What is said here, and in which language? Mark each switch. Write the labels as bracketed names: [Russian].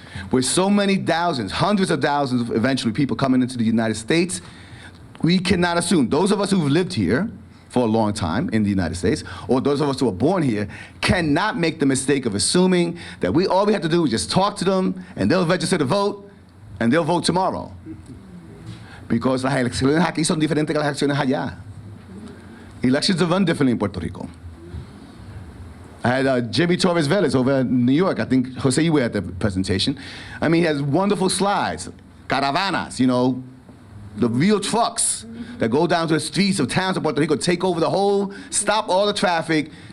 [English] With so many thousands, hundreds of thousands of eventually people coming into the United States, we cannot assume, those of us who've lived here for a long time in the United States, or those of us who are born here, cannot make the mistake of assuming that all we have to do is just talk to them, and they'll register to vote, and they'll vote tomorrow. Because [Spanish] las elecciones aquí son diferentes que las elecciones allá. [English] Elections are run differently in Puerto Rico. I had Jimmy Torres Vélez over in New York. I think, Jose, you were at the presentation. I mean, he has wonderful slides, caravanas, you know, the real trucks that go down to the streets of towns of Puerto Rico, take over the whole, stop all the traffic.